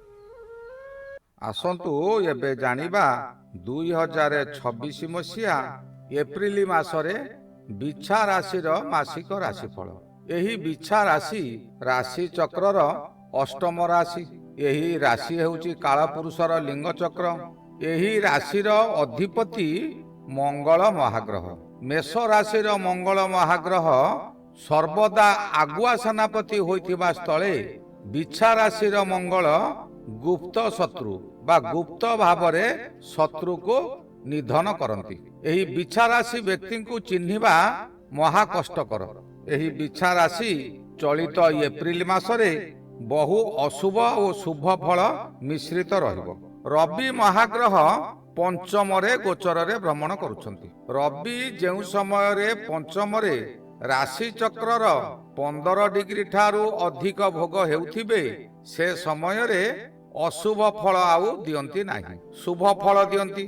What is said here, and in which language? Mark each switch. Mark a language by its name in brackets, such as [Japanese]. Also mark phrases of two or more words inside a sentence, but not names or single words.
[Odia] ଆସନ୍ତୁ ଏବେ ଜାଣିବା 2026 ମସିହା ଏପ୍ରିଲ ମାସରେ ବିଛା ରାଶି ମାସିକ ରାଶିଫଳ। ଏହି ବିଛା ରାଶି ରାଶି ଚକ୍ରର ଅଷ୍ଟମ ରାଶି। ଏହି ରାଶି ହେଉଛି କାଳପୁରୁଷର ଲିଙ୍ଗ ଚକ୍ର। ଏହି ରାଶିର ଅଧିପତି ମଙ୍ଗଳ ମହାଗ୍ରହ। ମେଷ ରାଶିର ମଙ୍ଗଳ ମହାଗ୍ରହ ସର୍ବଦା ଆଗୁଆ ସେନାପତି ହୋଇଥିବା ସ୍ଥଳେ ବିଛା ରାଶିର ମଙ୍ଗଳ ଗୁପ୍ତ ଶତ୍ରୁ ବା ଗୁପ୍ତ ଭାବରେ ଶତ୍ରୁ କୁ ନିଧନ କରନ୍ତି। ଏହି ବିଛା ରାଶି ବ୍ୟକ୍ତି କୁ ଚିହ୍ନିବା ମହା କଷ୍ଟକର। ଏହି ବିଛା ରାଶି ଚଳିତ ଏପ୍ରିଲ ମାସରେ ବହୁ ଅଶୁଭ ଓ ଶୁଭ ଫଳ ମିଶ୍ରିତ ରହିବ। ରବି ମହାଗ୍ରହ ପଞ୍ଚମ ରେ ଗୋଚର ରେ ଭ୍ରମଣ କରୁଛନ୍ତି। ରବି ଯେଉଁ ସମୟ ରେ ପଞ୍ଚମ ରେ ରାଶି ଚକ୍ରର 15 ଡିଗ୍ରୀ ଠାରୁ ଅଧିକ ଭୋଗ ହେଉଥିବେ ସେ ସମୟ ରେ ଅଶୁଭ ଫଳ ଆଉ ଦିଅନ୍ତି ନାହିଁ, ଶୁଭ ଫଳ ଦିଅନ୍ତି।